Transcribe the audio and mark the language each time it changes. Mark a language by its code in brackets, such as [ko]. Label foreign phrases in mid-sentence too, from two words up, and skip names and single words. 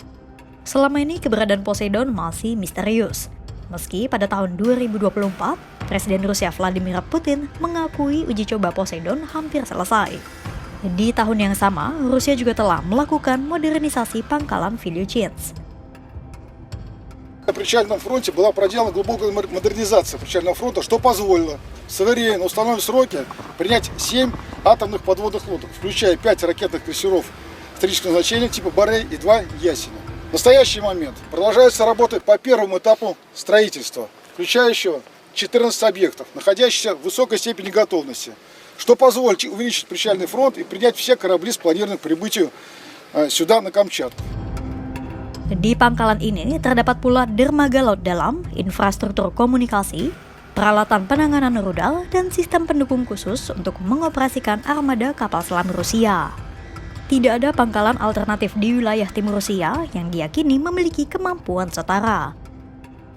[id] Selama ini keberadaan Poseidon masih misterius. Meski pada tahun 2024, Presiden Rusia Vladimir Putin mengakui uji coba Poseidon hampir selesai. Di tahun yang sama, Rusia juga telah melakukan modernisasi pangkalan Vylyuchin. [ru] На причальном фронте была проделана глубокая модернизация причального фронта, что позволило в суверенно установленные сроки принять 7 атомных подводных лодок, включая 5 ракетных крейсеров стратегического значения типа «Борей» и 2 «Ясеня». В настоящий момент продолжаются работы по первому этапу строительства, включающего 14 объектов, находящихся в высокой степени готовности, что позволит увеличить причальный фронт и принять все корабли, спланированные к прибытию сюда, на Камчатку. [id] Di pangkalan ini terdapat pula dermaga laut dalam, infrastruktur komunikasi, peralatan penanganan rudal, dan sistem pendukung khusus untuk mengoperasikan armada kapal selam Rusia. Tidak ada pangkalan alternatif di wilayah timur Rusia yang diyakini memiliki kemampuan setara.